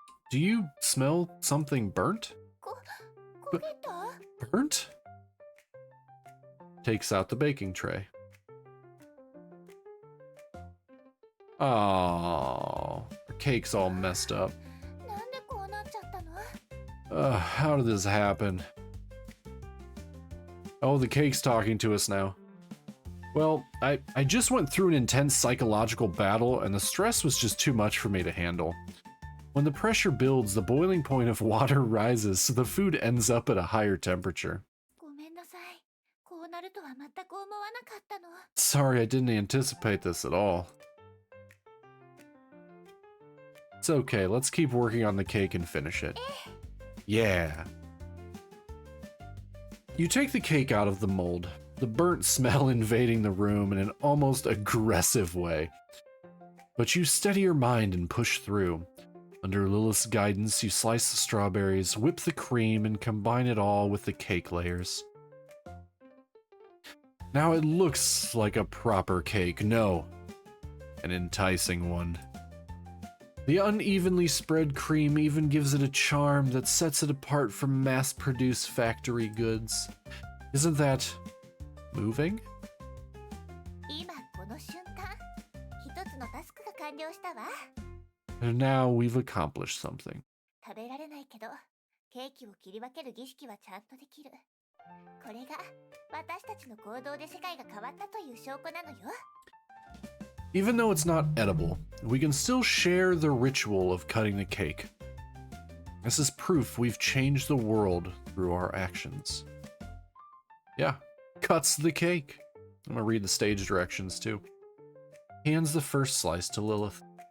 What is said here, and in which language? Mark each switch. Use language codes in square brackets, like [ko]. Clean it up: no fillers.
[en] Do you smell something burnt? [ja] 焦げた？ [en] Burnt? Takes out the baking tray. Oh, the cake's all messed up. [ja] なんでこうなっちゃったの？ [en] How did this happen? Oh, the cake's talking to us now. Well, I just went through an intense psychological battle, and the stress was just too much for me to handle. When the pressure builds, the boiling point of water rises, so the food ends up at a higher temperature. [ja] ごめんなさい。こうなるとは全く思わなかったの。 [en] Sorry, I didn't anticipate this at all. It's okay, let's keep working on the cake and finish it. Yeah. You take the cake out of the mold, the burnt smell invading the room in an almost aggressive way. But you steady your mind and push through. Under Lilith's guidance, you slice the strawberries, whip the cream, and combine it all with the cake layers. Now it looks like a proper cake, no, an enticing one. The unevenly spread cream even gives it a charm that sets it apart from mass-produced factory goods. Isn't that moving? [ja] 今この瞬間、一つのタスクが完了したわ。 [en] And now we've accomplished something. [ja] 食べられないけど、ケーキを切り分ける儀式はちゃんとできる。これが私たちの行動で世界が変わったという証拠なのよ。 [en] Even though it's not edible, we can still share the ritual of cutting the cake. This is proof we've changed the world through our actions. Yeah, cuts the cake. I'm gonna read the stage directions too. Hands the first slice to Lilith.